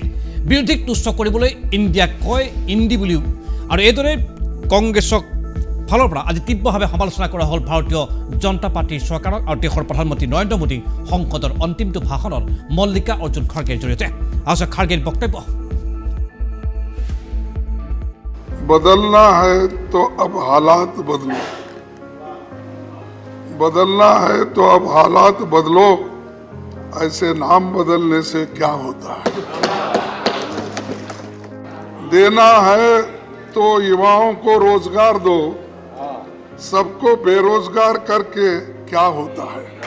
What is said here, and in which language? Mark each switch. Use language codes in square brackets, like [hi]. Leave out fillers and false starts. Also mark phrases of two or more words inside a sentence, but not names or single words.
[as] বিৰোধীক তুচ্ছ কৰিবলৈ ইণ্ডিয়াক কয় ইণ্ডি বুলিও, আৰু এইদৰে কংগ্ৰেছক ফালৰ পৰা আজি তীব্ৰভাৱে সমালোচনা কৰা হ'ল ভাৰতীয় জনতা পাৰ্টীৰ চৰকাৰক আৰু দেশৰ প্ৰধানমন্ত্ৰী নৰেন্দ্ৰ মোদী সংসদৰ অন্তিমটো ভাষণত মল্লিকা অৰ্জুন খৰ্গেৰ জৰিয়তে। আচ্ছা, খৰ্গেৰ বক্তব্য। [hi] बदलना है तो अब हालात बदलो, बदलना है तो अब हालात बदलो, ऐसे नाम बदलने से क्या होता है। देना है तो युवाओं को रोजगार दो, सबको बेरोजगार करके क्या होता है।